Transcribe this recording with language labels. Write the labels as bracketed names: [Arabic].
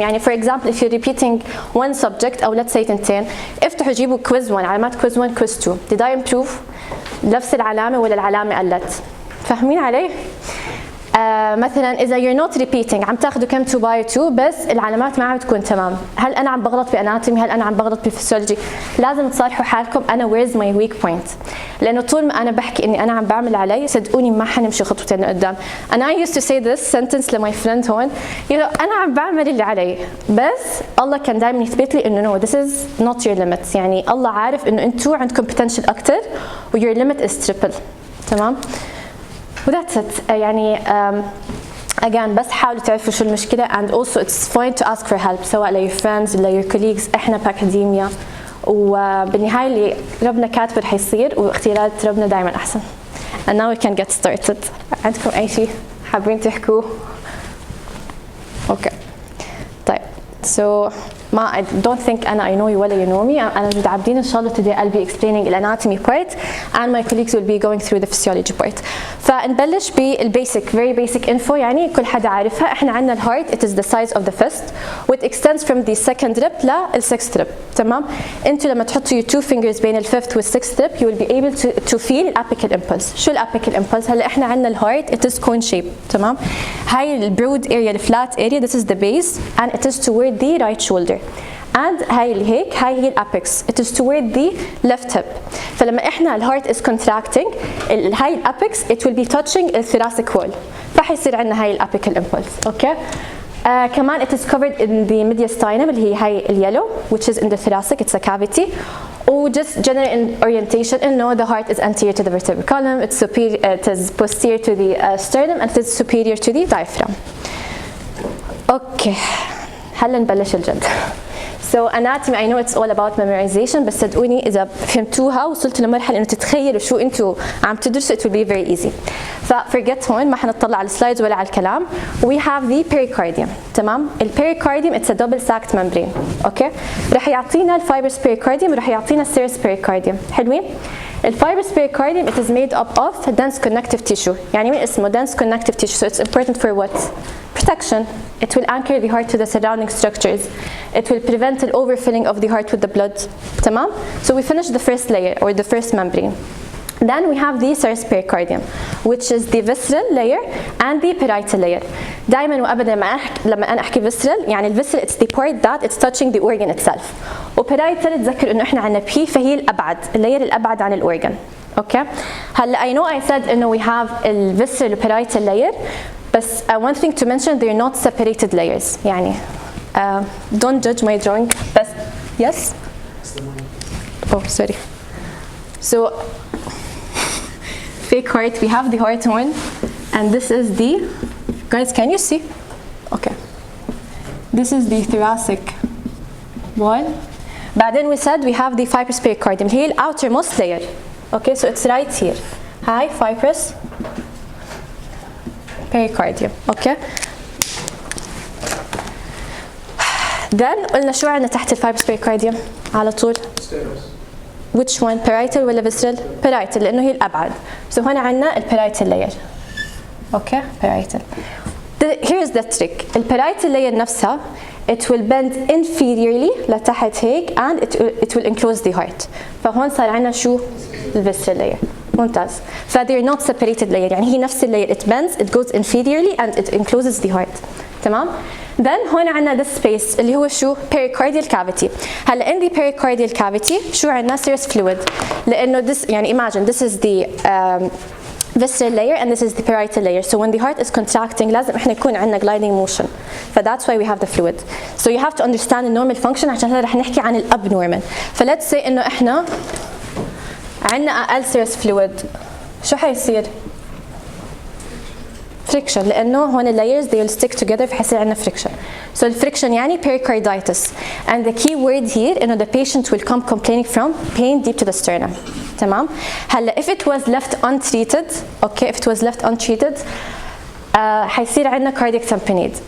[Arabic] يعني [English] for example if you're repeating one subject [Arabic] او [English] let's say [Arabic] تنتين، افتحوا جيبوا quiz 1، علامات quiz 1 quiz 2 [English] did I improve؟ [Arabic] نفس العلامة ولا العلامة قلت؟ فاهمين علي؟ مثلا اذا [English] you're not repeating [Arabic] عم تاخذوا كم 2 باي 2 بس العلامات ما عم تكون تمام، هل انا عم بغلط باناتومي؟ هل انا عم بغلط بالفسيولوجي؟ لازم تصالحوا حالكم انا [English] where's my weak point، [Arabic] لانه طول ما انا بحكي اني انا عم بعمل علي صدقوني ما حنمشي خطوتين لقدام. [English] and I used to say this sentence [Arabic] لماي friend هون، انا عم بعمل اللي علي، بس الله كان دائما يثبت لي انه [English] no this is not your limit، [Arabic] يعني الله عارف انه انتم عندكم potential اكثر و [English] your limit is triple. تمام؟ وذاتس it. [Arabic] يعني [English] again [Arabic] بس حاولوا تعرفوا شو المشكلة، [English] and also it's fine to ask for help [Arabic] سواء ل [English] your friends ولا your colleagues. [Arabic] احنا PACademia، وبالنهاية اللي ربنا كاتبه رح يصير، واختيارات ربنا دائما أحسن. [English] and now we can get started. [Arabic] عندكم أي شيء حابين تحكوه؟ اوكي طيب [English] so ما I don't think أنا I know you [Arabic] ولا [English] you know me. [Arabic] أنا [English] جود عبدين [Arabic] إن شاء الله [English] today I'll be explaining the anatomy part and my colleagues will be going through the physiology part. [Arabic] فنبلش بالبasic very basic info، يعني كل حدا عارفها. إحنا عندنا الهارت [English] it is the size of the fist which extends from the second rib للsixth rib. [Arabic] تمام؟ أنتوا لما تحطوا [English] your 2 fingers بين الfifth والsixth rib you will be able to feel apical impulse. [Arabic] شو [English] apical impulse؟ هلا إحنا عندنا الهارت it is cone shape. تمام؟ [Arabic] هاي البرود area الفلات area [English] this is the base and it is toward the right shoulder. and [Arabic] هاي اللي هيك هاي هي الابيكس [English] it is toward the left hip. [Arabic] فلما احنا الهارت [English] is contracting هاي الابيكس it will be touching الثوراسيك wall، فحيصير عندنا هاي الابيكال impulse. اوكي كمان it is covered in the mediastinum [Arabic] اللي هي هاي اليلو [English] which is in the thoracic it's a cavity. و just general orientation انه the heart is anterior to the vertebral column, it's superior, it is posterior to the sternum and it is superior to the diaphragm. [Arabic] اوكي هلا نبلش الجد. [English] So anatomy I know it's all about memorization، [Arabic] بس صدقوني إذا فهمتوها وصلتوا لمرحلة إنه تتخيلوا شو أنتوا عم تدرسوا [English] it will be very easy. [Arabic] فforget هون ما حنطلع على السلايدز ولا على الكلام. [English] We have the pericardium. [Arabic] تمام؟ [English] البericardium it's a double sacked membrane. [Arabic] أوكي؟ رح يعطينا الفايبرس pericardium ورح يعطينا السيرس pericardium. حلوين؟ [English] الفايبرس pericardium it is made up of dense connective tissue. [Arabic] يعني من اسمه [English] dense connective tissue so it's important for what? Protection. It will anchor the heart to the surrounding structures. It will prevent the overfilling of the heart with the blood. [Arabic] تمام? [English] So we finish the first layer or the first membrane. Then we have the serous pericardium which is the visceral layer and the parietal layer. [Arabic] دائما وابدا لما انا احكي [English] visceral يعني الvisceral it's the part that it's touching the organ itself. [Arabic] وparietal تذكر انه احنا عندنا P فهي الابعد، اللاير الابعد عن الاورجن. اوكي؟ هلا [English] I know I said [Arabic] انه [English] we have الvisceral parietal layer، [Arabic] بس [English] one thing to mention they're not separated layers. يعني don't judge my drawing. بس yes. Oh sorry. So fake heart we have the heart one and this is the, guys, can you see? Okay. This is the thoracic wall. [Arabic] بعدين [English] we said we have the fibrous pericardium. هي the outermost layer. Okay, so it's right here. Hi, fibrous pericardium. Okay. [Arabic] Then قلنا شو عندنا تحت الفايبرس pericardium على طول؟ Which one? [English] Parietal ولا visceral? [Arabic] Parietal لأنه هي الأبعد. [English] So هنا عندنا parietal layer. Okay, parietal. Here's the trick. parietal layer نفسها it will bend inferiorly [Arabic] لتحت هيك [English] and it will enclose the heart. [Arabic] فهون صار عندنا شو؟ visceral layer. ممتاز. [English] ف they're not separated layer [Arabic] يعني هي نفس [English] layer it bends, it goes inferiorly and it encloses the heart. [Arabic] تمام؟ [English] Then [Arabic] هون عندنا [English] this space [Arabic] اللي هو شو؟ [English] pericardial cavity. [Arabic] هلا [English] in the pericardial cavity [Arabic] شو عندنا؟ [English] serous fluid. [Arabic] لأنه [English] this يعني imagine this is the visceral layer and this is the parietal layer. So when the heart is contracting [Arabic] لازم احنا يكون عندنا [English] gliding motion. ف that's why we have the fluid. So you have to understand the normal function [Arabic] عشان هلا رح نحكي عن [English] الابnormal. [Arabic] ف [English] let's say [Arabic] إنه احنا عندنا أقل serous fluid. شو حيصير؟ [English] friction [Arabic] لأنه هون [English] layers they will stick together [Arabic] فحيصير عندنا [English] friction. So the friction يعني pericarditis. And the key word here [Arabic] إنه [English] the patient will come complaining from pain deep to the sternum. [Arabic] تمام؟ هلا [English] if it was left untreated, okay, if it was left untreated, [Arabic] حيصير عندنا [English] cardiac tamponade.